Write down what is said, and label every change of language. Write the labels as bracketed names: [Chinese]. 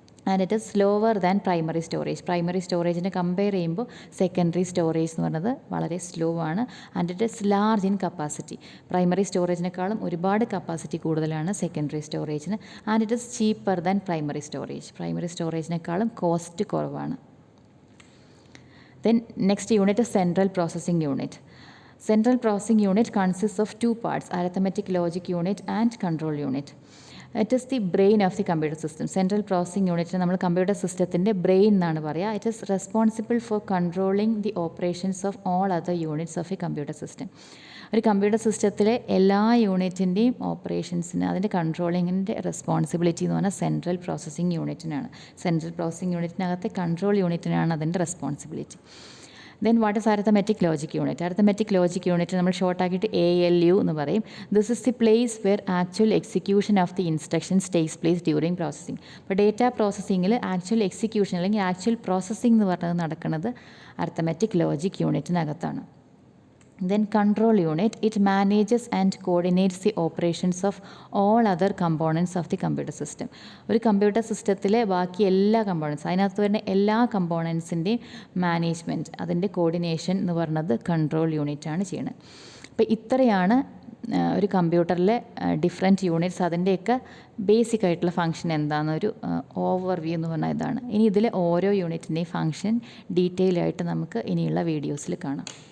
[English] And it is slower than primary storage. [Malayalam] Primary സ്റ്റോറേജിനെ compare ചെയ്യുമ്പോൾ secondary storage എന്ന് പറയുന്നത് വളരെ സ്ലോ ആണ്. [English] And it is large in capacity. [Malayalam] Primary സ്റ്റോറേജിനേക്കാളും ഒരുപാട് capacity കൂടുതലാണ് secondary സ്റ്റോറേജിന്. [English] And it is cheaper than primary storage. [Malayalam] Primary സ്റ്റോറേജിനേക്കാളും cost കുറവാണ്. [English] Then next unit central processing unit. Central processing unit consists of 2 parts, arithmetic logic unit and control unit. It is the brain of the computer system. [Malayalam] Central processing unit നമ്മൾ computer സിസ്റ്റത്തിൻ്റെ brain എന്നാണ് പറയുക. [English] It is responsible for controlling the operations of all other units of a computer system. [Malayalam] ഒരു computer സിസ്റ്റത്തിലെ എല്ലാ യൂണിറ്റിൻ്റെയും ഓപ്പറേഷൻസിന് അതിൻ്റെ കൺട്രോളിങ്ങിൻ്റെ responsibility എന്ന് പറഞ്ഞാൽ central processing യൂണിറ്റിനാണ്. Central processing യൂണിറ്റിനകത്തെ control യൂണിറ്റിനാണ് അതിൻ്റെ responsibility. [English] Then what is arithmetic logic unit? [Malayalam] Arithmetic logic unit നമ്മൾ ഷോർട്ടാക്കിയിട്ട് ALU എന്ന് പറയും. [English] This is the place where actual execution of the instructions takes place during processing. [Malayalam] അപ്പോൾ data പ്രോസസ്സിങ്ങിൽ actual execution അല്ലെങ്കിൽ actual processing എന്ന് പറഞ്ഞത് നടക്കുന്നത് arithmetic logic യൂണിറ്റിനകത്താണ്. [English] Then control unit, it manages and coordinates the operations of all other components of the computer system. [Malayalam] ഒരു computer സിസ്റ്റത്തിലെ ബാക്കി എല്ലാ components, അതിനകത്ത് വരുന്ന എല്ലാ കമ്പോണൻസിൻ്റെയും മാനേജ്മെൻറ്റ്, അതിൻ്റെ കോർഡിനേഷൻ എന്ന് പറയുന്നത് കൺട്രോൾ യൂണിറ്റാണ് ചെയ്യുന്നത്. അപ്പോൾ ഇത്രയാണ് ഒരു കമ്പ്യൂട്ടറിലെ ഡിഫറെൻറ്റ് യൂണിറ്റ്സ്, അതിൻ്റെയൊക്കെ ബേസിക് ആയിട്ടുള്ള ഫംഗ്ഷൻ എന്താണെന്നൊരു ഓവർവ്യൂ എന്ന് പറഞ്ഞാൽ ഇതാണ്. ഇനി ഇതിലെ ഓരോ യൂണിറ്റിൻ്റെയും ഫംഗ്ഷൻ ഡീറ്റെയിൽ ആയിട്ട് നമുക്ക് ഇനിയുള്ള വീഡിയോസിൽ കാണാം.